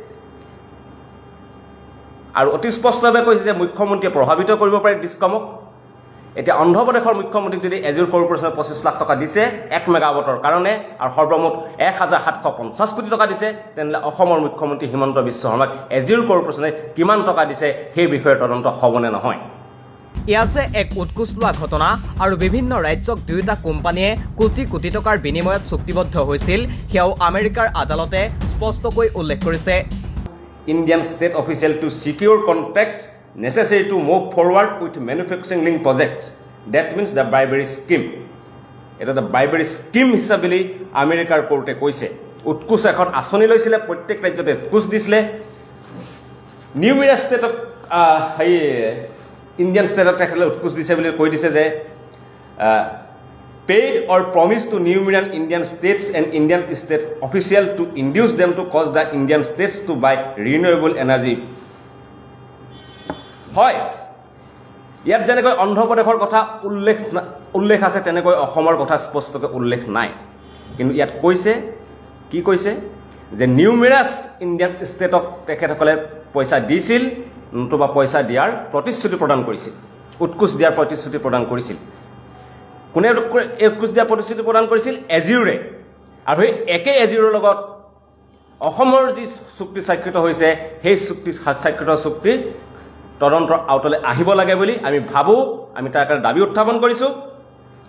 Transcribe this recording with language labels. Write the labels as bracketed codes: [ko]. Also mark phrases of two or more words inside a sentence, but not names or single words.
[as] আৰু অতি স্পষ্টভাৱে কৈছে যে মুখ্যমন্ত্ৰীয়ে প্ৰভাৱিত কৰিব পাৰে ডিস্কমক এতিয়া অন্ধ্ৰপ্ৰদেশৰ মুখ্যমন্ত্ৰীক যদি এজিউৰ কৰ্পোৰেশ্যনে 25 লাখ টকা দিছে 1 মেগাৱাটৰ কাৰণে আৰু সৰ্বমুঠ 1750 কোটি টকা দিছে তেনলে অসমৰ মুখ্যমন্ত্ৰী হিমন্ত বিশ্ব শৰ্মাক এজিউৰ কৰ্পোৰেশ্যনে কিমান টকা দিছে সেই বিষয়ে তদন্ত হ'বনে নহয় ইয়া যে এক উৎকোচ লোৱা ঘটনা আৰু বিভিন্ন ৰাজ্যক দুয়োটা কোম্পানীয়ে কোটি কোটি টকাৰ বিনিময়ত চুক্তিবদ্ধ হৈছিল সেয়াও আমেৰিকাৰ আদালতে স্পষ্টকৈ উল্লেখ কৰিছে [en] Indian state official to secure contracts necessary to move forward with manufacturing link projects. That means the bribery scheme. It is the bribery scheme [as] হিসাবে আমেৰিকাৰ কোৰ্টে কৈছে উৎকোচ এখন আঁচনি লৈছিলে প্ৰত্যেক ৰাজ্যতে উৎকোচ দিছিলে নিউমেৰিয়া ষ্টেটক ইণ্ডিয়ান ষ্টেটক তেখেতলৈ উৎকোচ দিছে বুলি কৈ দিছে যে [en] paid or promised to numerous Indian states and Indian state officials to induce them to cause the Indian states to buy renewable energy. [as] হয় ইয়াত যেনেকৈ অন্ধ্ৰপ্ৰদেশৰ কথা উল্লেখ আছে তেনেকৈ অসমৰ কথা স্পষ্টকৈ উল্লেখ নাই কিন্তু ইয়াত কৈছে কি কৈছে যে [en] numerous Indian state [as] তেখেতসকলে পইচা দিছিল নতুবা পইচা দিয়াৰ প্ৰতিশ্ৰুতি প্ৰদান কৰিছিল উৎকোচ দিয়াৰ প্ৰতিশ্ৰুতি প্ৰদান কৰিছিল কোনে উৎকোচ দিয়াৰ প্ৰতিশ্ৰুতি প্ৰদান কৰিছিল এজিউৰে আৰু এই একে এজিউৰৰ লগত অসমৰ যি চুক্তি স্বাক্ষৰিত হৈছে সেই চুক্তি স্বাক্ষৰিত চুক্তি তদন্তৰ আওতালৈ আহিব লাগে বুলি আমি ভাবো আমি তাৰ কাৰণে দাবী উত্থাপন কৰিছো